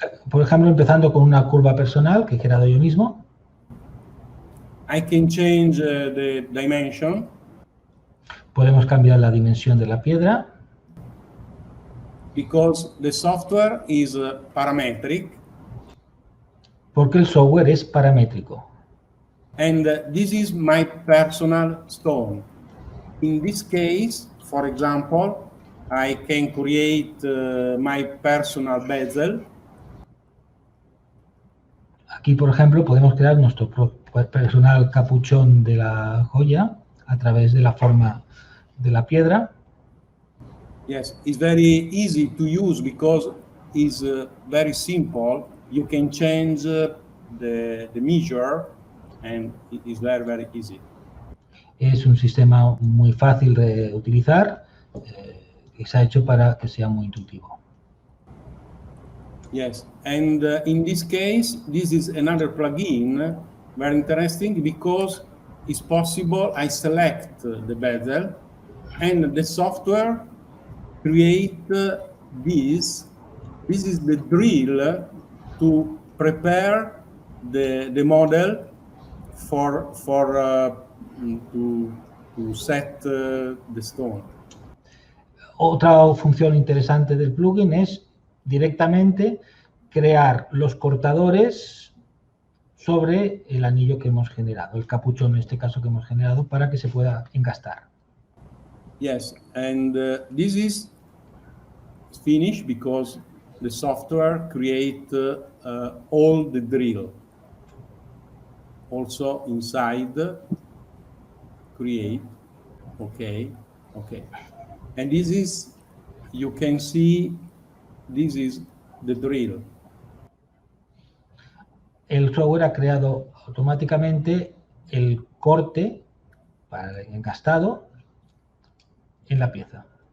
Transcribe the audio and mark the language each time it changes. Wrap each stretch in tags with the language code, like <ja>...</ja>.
<es>Por ejemplo, empezando con una curva personal que he creado yo mismo.</es> <en>I can change the dimension.</en> <es>Podemos cambiar la dimensión de la piedra.</es> <en>Because the software is parametric.</en> <es>Porque el software es paramétrico.</es> <en>And this is my personal stone. In this case, for example, I can create my personal bezel.</en> <es>Aquí, por ejemplo, podemos crear nuestro personal capuchón de la joya a través de la forma de la piedra.</es> <en>Yes, it's very easy to use because it's very simple. You can change the measure and it is very, very easy.</en> <es>Es un sistema muy fácil de utilizar y se ha hecho para que sea muy intuitivo.</es> <en>Yes, and in this case, this is another plugin, very interesting because it's possible I select the bezel and the software create this. This is the drill to prepare the model to set the stone.</en> <es>Otra función interesante del plugin es directamente crear los cortadores sobre el anillo que hemos generado, el capuchón en este caso que hemos generado, para que se pueda engastar.</es> <en>Yes, and this is finished because the software create all the drill. Also inside, create, okay. And this is, you can see, this is the drill.</en> <es>El software ha creado automáticamente el corte para el encastado en la pieza.</es>